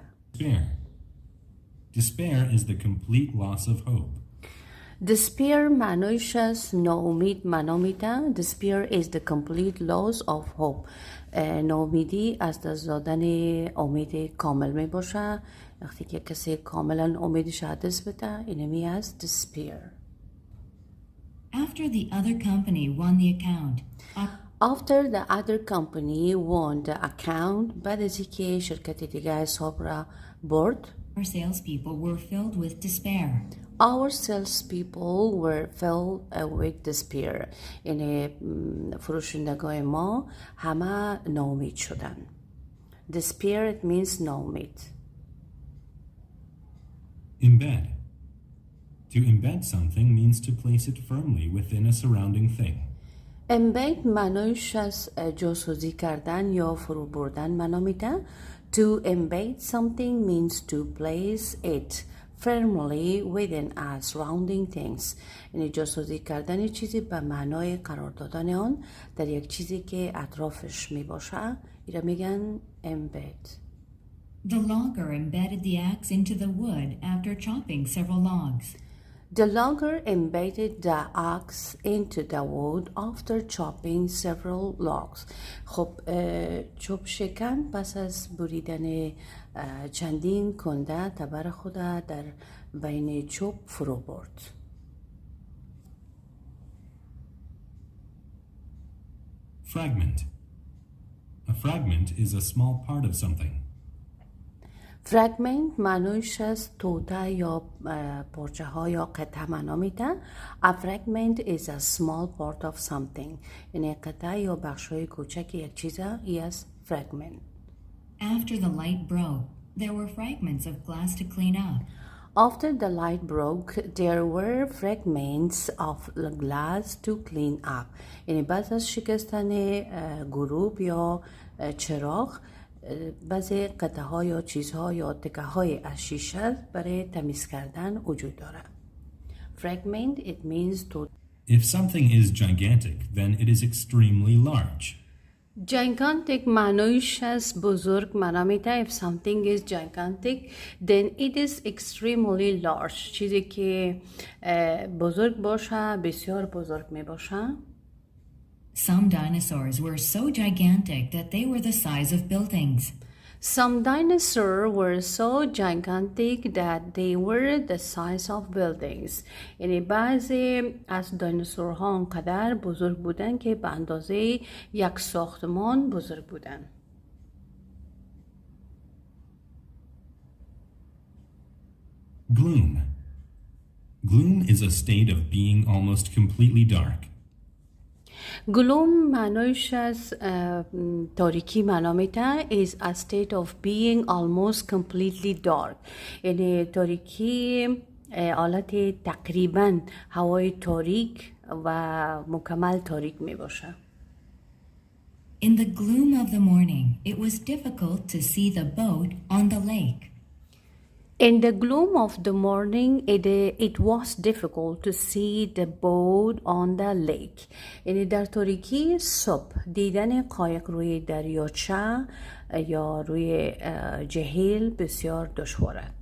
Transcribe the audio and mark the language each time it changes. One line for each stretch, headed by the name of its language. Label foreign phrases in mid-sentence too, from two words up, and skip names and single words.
English: Despair. Despair is the complete loss of hope.
Persian: Despair معنیش از ناامید معنا میده.
English: Despair is the complete loss of hope.
Persian: ناامیدی از دست دادن امید کامل می باشه. وقتی که کسی کاملا امیدش از دست بده اینمی از despair.
English: After the other company won the account, After the other company won the account,
Persian: بعد از اینکه شرکت دیگه حساب را برد,
English: our salespeople were filled with despair. our salespeople were filled with despair.
Persian: یعنی فروشندگان ما همه ناامید شدن.
English: Despair it means ناامید. Embed. To embed something means to place it firmly within a surrounding thing.
Persian: Embed معنیش از جاسوزی کردن یا فرو بردن معنا میده.
English: To embed something means to place it firmly within a surrounding things.
Persian: یعنی جاسوزی کردن چیزی به معنای قرار دادن آن در یک چیزی که اطرافش می باشه اینا میگن embed.
English: The logger embedded the axe into the wood after chopping several logs. The logger embedded the axe into the wood after chopping several logs.
Persian: خب چوب شکن پس از بریدن چندین کنده تبر خود در بین چوب فرو برد.
English: Fragment. A fragment is a small part of something.
Persian: فرگمنت معنیش از توته یا پارچه ها یا قطعه معنا میده.
English: A fragment is a small part of something.
Persian: یعنی قطعه یا بخش های کوچک یک چیز
English: is fragment. After the light broke, there were fragments of glass to clean up. After the light broke, there were fragments of glass to clean up.
Persian: یعنی بعد از شکستن گروب یا چراغ بعضی قطعه ها یا چیزها یا تکه های از شیشه برای تمیز کردن وجود داره.
English: Fragment it means to. If something is gigantic, then it is extremely large.
Persian: Gigantic معنیش از بزرگ معنا میده.
English: If something is gigantic then it is extremely large.
Persian: چیزی که بزرگ باشه بسیار بزرگ می باشه.
English: Some dinosaurs were so gigantic that they were the size of buildings. Some dinosaurs were so gigantic that they were the size of buildings.
Persian: یعنی بعضی از دیناسورها انقدر بزرگ بودن که به اندازه یک ساختمان بزرگ بودن.
English: Gloom. Gloom is a state of being almost completely dark.
Persian: گلوم معنیش از تاریکی معنا میده.
English: is a state of being almost completely dark.
Persian: یعنی تاریکی حالت تقریبا هوای تاریک و مکمل تاریک می باشه.
English: In the gloom of the morning, it was difficult to see the boat on the lake. In the gloom of the morning, it was difficult to see the boat on the lake.
Persian: یعنی در تاریکی صبح دیدن قایق روی دریاچه یا روی جهیل بسیار دشواره.